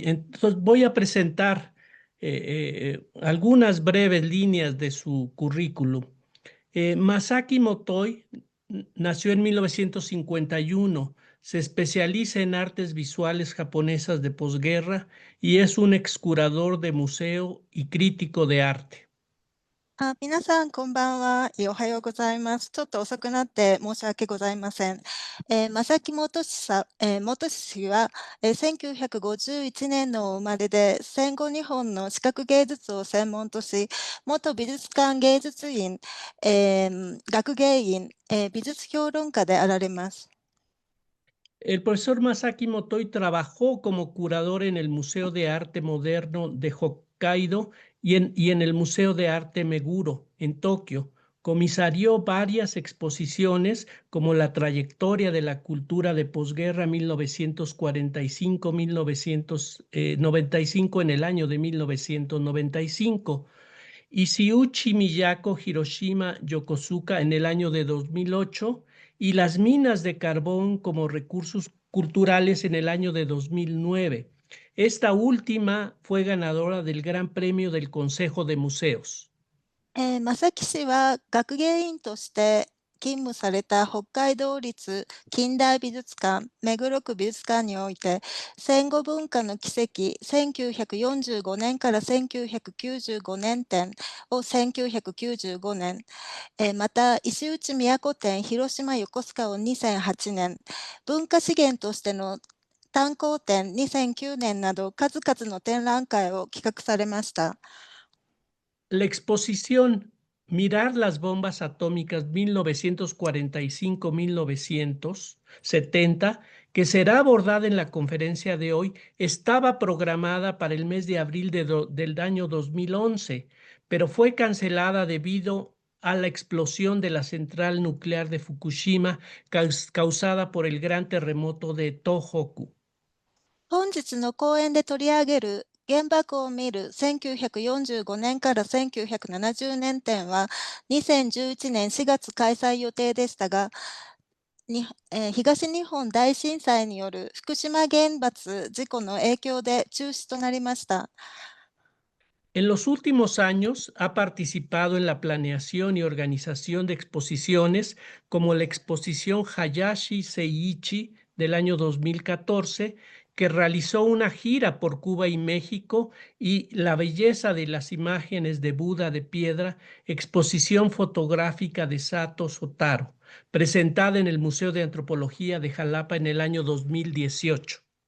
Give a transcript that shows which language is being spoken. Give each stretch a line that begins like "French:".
Spanish: Entonces voy a presentar algunas breves líneas de su currículum. Masaki Motoi nació en 1951. Se especializa en artes visuales japonesas de posguerra y es un excurador de museo y crítico de arte.
Japanese: 皆さん、こんばんは。おはようございます。ちょっと遅くなって申し訳ございません。正木元さ、元氏は、1951年の生まれで、戦後日本の視覚芸術を専門とし、元美術館芸術院、学芸員、美術評論家であられます。
Spanish: El profesor Masaki Motoi trabajó como curador en el Museo de Arte Moderno de Hokkaido y en el Museo de Arte Meguro en Tokio. Comisarió varias exposiciones como La trayectoria de la cultura de posguerra 1945-1995 en el año de 1995. Ishiuchi Miyako Hiroshima Yokosuka en el año de 2008 y las minas de carbón como recursos culturales en el año de 2009. Esta última fue ganadora del Gran Premio del Consejo de Museos.
Japanese: 正木氏は学芸員として勤務された北海道立近代美術館目黒区美術館において戦後文化の奇跡1945年から1995年展を1995年、また石内都展広島横須賀を2008年、文化資源としての炭鉱展2009年など数々の展覧会を企画されました。
Spanish: La exposición Mirar las bombas atómicas 1945-1970, que será abordada en la conferencia de hoy, estaba programada para el mes de abril del año 2011, pero fue cancelada debido a la explosión de la central nuclear de Fukushima causada por el gran terremoto de Tohoku.
Japanese: 本日の講演で取り上げる原爆を見る1945年から1970年展は2011年4月開催予定でしたが、東日本大震災による福島原発事故の影響で中止となりました。
Spanish: En los últimos años ha participado en la planeación y organización de exposiciones como la exposición Hayashi Seiichi del año 2014, que realizó una gira por Cuba y México, y La belleza de las imágenes de Buda de piedra, exposición fotográfica de Sato Sotaro, presentada en el Museo de Antropología de Jalapa en el año 2018.